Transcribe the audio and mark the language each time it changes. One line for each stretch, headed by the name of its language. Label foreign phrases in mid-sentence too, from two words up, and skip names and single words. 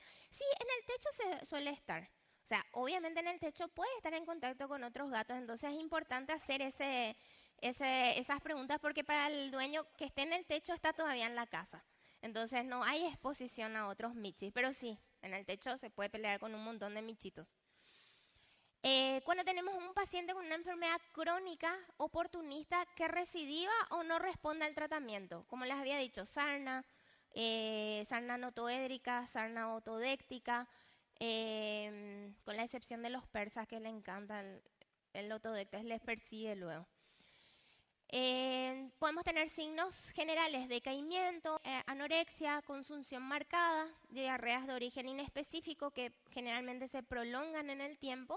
Spanish: Sí, en el techo se suele estar. O sea, obviamente en el techo puede estar en contacto con otros gatos, entonces es importante hacer esas preguntas porque para el dueño que esté en el techo está todavía en la casa. Entonces no hay exposición a otros michis, pero sí, en el techo se puede pelear con un montón de michitos. Cuando tenemos un paciente con una enfermedad crónica oportunista que recidiva o no responde al tratamiento, como les había dicho, sarna, sarna notoédrica, sarna otodéctica, con la excepción de los persas que le encanta el otodéctes, les persigue luego. Podemos tener signos generales: decaimiento, anorexia, consunción marcada, diarreas de origen inespecífico que generalmente se prolongan en el tiempo.